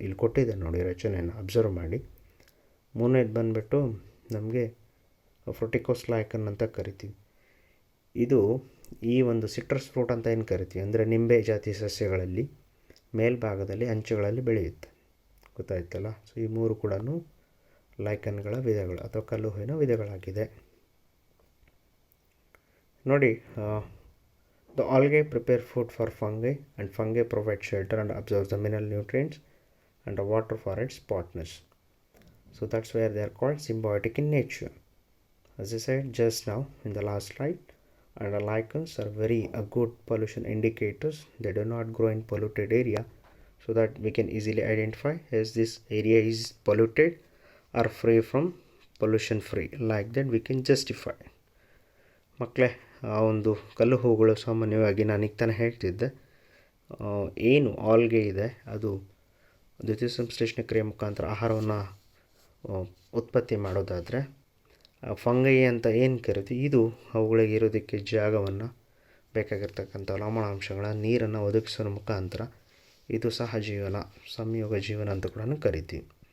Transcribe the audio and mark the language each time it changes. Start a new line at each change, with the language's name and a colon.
Kannada: ಇಲ್ಲಿ ಕೊಟ್ಟಿದೆ ನೋಡಿ ರಚನೆಯನ್ನು ಅಬ್ಸರ್ವ್ ಮಾಡಿ. 3ನೇದು ಬಂದುಬಿಟ್ಟು ನಮಗೆ ಫ್ರುಟಿಕೋಸ್ ಲೈಕನ್ ಅಂತ ಕರಿತೀವಿ. ಇದು ಈ ಒಂದು ಸಿಟ್ರಸ್ ಫ್ರೂಟ್ ಅಂತ ಏನು ಕರಿತೀವಿ, ಅಂದರೆ ನಿಂಬೆ ಜಾತಿ ಸಸ್ಯಗಳಲ್ಲಿ ಮೇಲ್ಭಾಗದಲ್ಲಿ ಅಂಚುಗಳಲ್ಲಿ ಬೆಳೆಯುತ್ತೆ, ಗೊತ್ತಾಯ್ತಲ್ಲ. ಸೊ ಈ 3 ಕೂಡ ಲೈಕನ್ಗಳ ವಿಧಗಳು ಅಥವಾ ಕಲ್ಲು ಹೂವಿನ ವಿಧಗಳಾಗಿದೆ. ನೋಡಿ,
English: the algae prepare food for fungi and fungi provide shelter and absorb the mineral nutrients and the water for its partners. So that's where they are called symbiotic in nature. As I said just now in the last slide, and the lichens are very good pollution indicators. They do not grow in polluted area, so that we can easily identify as this area is polluted or free from pollution free. Like that we can justify.
Kannada: ಮಕ್ಕಳೇ, ಆ ಒಂದು ಕಲ್ಲು ಹೂಗಳು ಸಾಮಾನ್ಯವಾಗಿ ನಾನು ಈಗ ತಾನೇ ಹೇಳ್ತಿದ್ದೆ, ಏನು ಆಲ್ಗೆ ಇದೆ ಅದು ದ್ಯುತಿ ಸಂಶ್ಲೇಷಣ ಕ್ರಿಯೆ ಮುಖಾಂತರ ಆಹಾರವನ್ನು ಉತ್ಪತ್ತಿ ಮಾಡೋದಾದರೆ, ಫಂಗೈ ಅಂತ ಏನು ಕರಿತೀವಿ ಇದು ಅವುಗಳಿಗೆ ಇರೋದಕ್ಕೆ ಜಾಗವನ್ನು, ಬೇಕಾಗಿರ್ತಕ್ಕಂಥ ಲವಣಾಂಶಗಳ ನೀರನ್ನು ಒದಗಿಸೋ ಮುಖಾಂತರ ಇದು ಸಹಜೀವನ, ಸಂಯೋಗ ಜೀವನ ಅಂತ ಕೂಡ ಕರಿತೀವಿ.